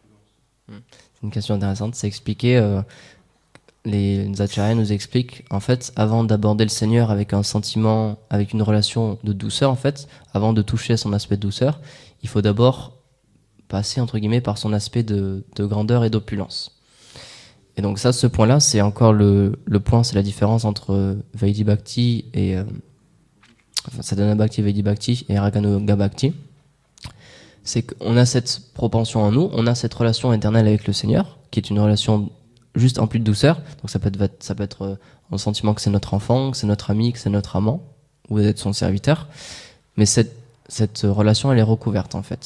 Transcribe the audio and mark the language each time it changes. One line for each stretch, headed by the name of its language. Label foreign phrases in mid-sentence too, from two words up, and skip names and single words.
French: C'est une question intéressante, c'est expliqué. Les acharyas nous expliquent, en fait, avant d'aborder le Seigneur avec un sentiment, avec une relation de douceur, en fait, avant de toucher à son aspect de douceur, il faut d'abord passer, entre guillemets, par son aspect de grandeur et d'opulence. Et donc ça, ce point-là, c'est encore le point, c'est la différence entre Vaidhi Bhakti et Sadhana Bhakti, Vaidhi Bhakti et Raganuga Bhakti. C'est qu'on a cette propension en nous, on a cette relation éternelle avec le Seigneur, qui est une relation juste emplie de douceur. Donc ça peut être un sentiment que c'est notre enfant, que c'est notre ami, que c'est notre amant, ou d'être son serviteur. Mais cette relation, elle est recouverte en fait.